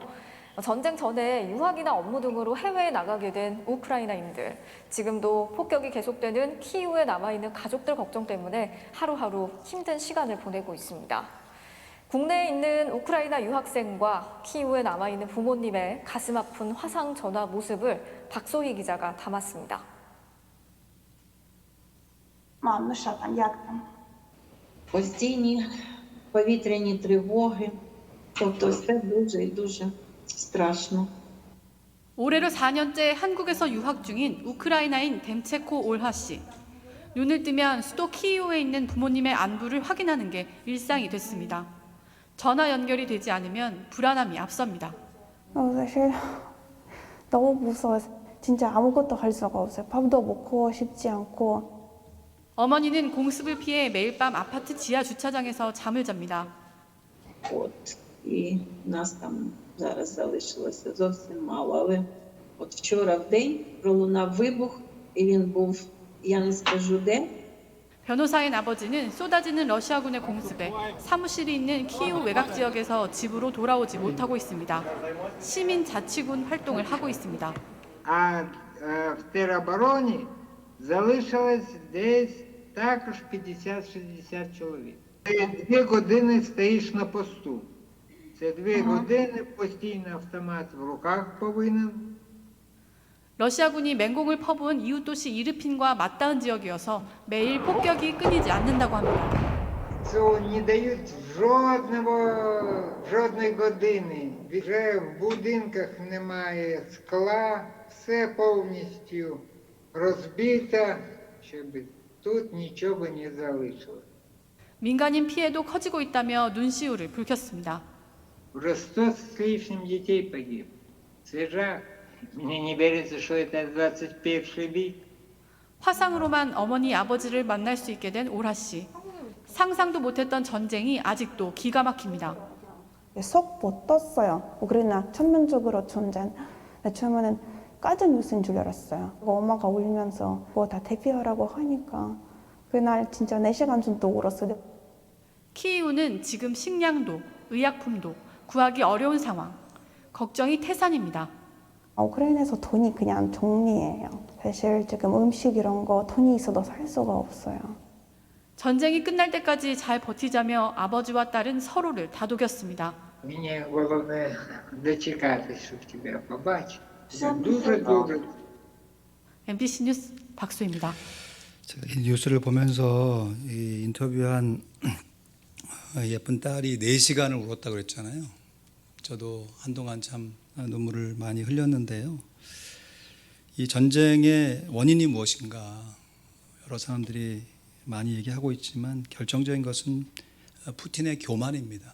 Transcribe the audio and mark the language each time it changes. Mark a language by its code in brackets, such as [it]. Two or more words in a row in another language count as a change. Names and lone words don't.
[ko] 전쟁 전에 유학이나 업무 등으로 해외에 나가게 된 우크라이나인들, 지금도 폭격이 계속되는 키이우에 남아있는 가족들 걱정 때문에 하루하루 힘든 시간을 보내고 있습니다. 국내에 있는 우크라이나 유학생과 키이우에 남아있는 부모님의 가슴 아픈 화상 전화 모습을 박소희 기자가 담았습니다. [uk] Мам, ну що там, як там? Постійні повітряні тривоги, тобто все дуже і дуже страшно. [ko] 올해로 4년째 한국에서 유학 중인 우크라이나인 뎀체코 올하 씨. 눈을 뜨면 수도 키이우에 있는 부모님의 안부를 확인하는 게 일상이 됐습니다. 전화 연결이 되지 않으면 불안함이 앞섭니다. 사실 너무 무서워서 진짜 아무것도 할 수가 없어요. 밥도 먹고 싶지 않고. 어머니는 공습을 피해 매일 밤 아파트 지하 주차장에서 잠을 잡니다. [uk] І нас там зараз залишилося зовсім мало. Але от вчора в день пролунав вибух, і він був, я не скажу де. [ko] 변호사인 아버지는 쏟아지는 러시아군의 공습에 사무실이 있는 키이우 외곽 지역에서 집으로 돌아오지 못하고 있습니다. 시민 자치군 활동을 하고 있습니다. [uk] А в теробороні залишилось десь також 50-60 чоловік. Ти 2 години стоїш на посту. Це 2 години постійно автомат в руках повинен. [ko] 러시아군이 맹공을 퍼부은 이웃 도시 이르핀과 맞닿은 지역이어서 매일 폭격이 끊이지 않는다고 합니다. [uk] Цього не дають жодної години. Вже в будинках немає скла, все повністю розбито, щоб тут нічого не залишилось. [ko] 민간인 피해도 커지고 있다며 눈시울을 붉혔습니다. [ru] Уже 100 с лишним детей погиб. [uk] Це жах. [ru] Мне не верится, что это 21 век. [ko] 화상으로만 어머니 아버지를 만날 수 있게 된 오라 씨. 상상도 못했던 전쟁이 아직도 기가 막힙니다. 속 못 떴어요. 우크라이나 전면적으로 전쟁. 처음에는 가짜 뉴스인 줄 알았어요. 엄마가 울면서 다 대피하라고 하니까 그날 진짜 4시간 정도 울었어요. 키이우는 지금 식량도 의약품도 구하기 어려운 상황. 걱정이 태산입니다. 우크라이나에서 돈이 그냥 종이에요. 사실 지금 음식 이런 거 돈이 있어도 살 수가 없어요. 전쟁이 끝날 때까지 잘 버티자며 아버지와 딸은 서로를 다독였습니다. [uk] Мені головне дочекатись, щоб тебе побачити. Все дуже добре. [ko] MBC 뉴스 박수입니다. 제가 이 뉴스를 보면서 이 인터뷰한 예쁜 딸이 4시간을 울었다고 그랬잖아요. 저도 한동안 참 눈물을 많이 흘렸는데요. 이 전쟁의 원인이 무엇인가 여러 사람들이 많이 얘기하고 있지만 결정적인 것은 푸틴의 교만입니다.